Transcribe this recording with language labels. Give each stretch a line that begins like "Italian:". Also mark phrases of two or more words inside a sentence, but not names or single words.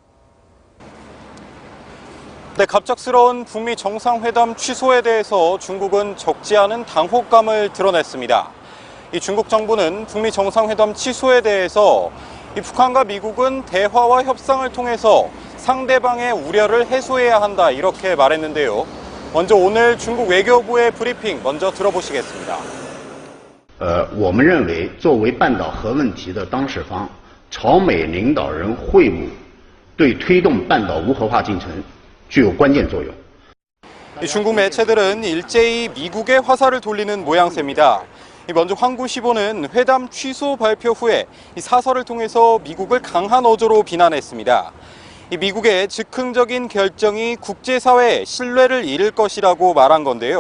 Korean: 네, 갑작스러운 북미 정상회담 취소에 대해서 중국은 적지 않은 당혹감을 드러냈습니다. 이 중국 정부는 북미 정상회담 취소에 대해서 이 북한과 미국은 대화와 협상을 통해서 상대방의 우려를 해소해야 한다, 이렇게 말했는데요. 먼저 오늘 중국 외교부의 브리핑 먼저 들어보시겠습니다.
Chinese: 我们认为作为半岛核问题的当事方，朝美领导人会晤对推动半岛无核化进程具有关键作用。
Korean: 중국 매체들은 일제히 미국의 화살을 돌리는 모양새입니다. 먼저 황구시보는 회담 취소 발표 후에 사설을 통해서 미국을 강한 어조로 비난했습니다. 미국의 즉흥적인 결정이 국제사회의 신뢰를 잃을 것이라고 말한 건데요.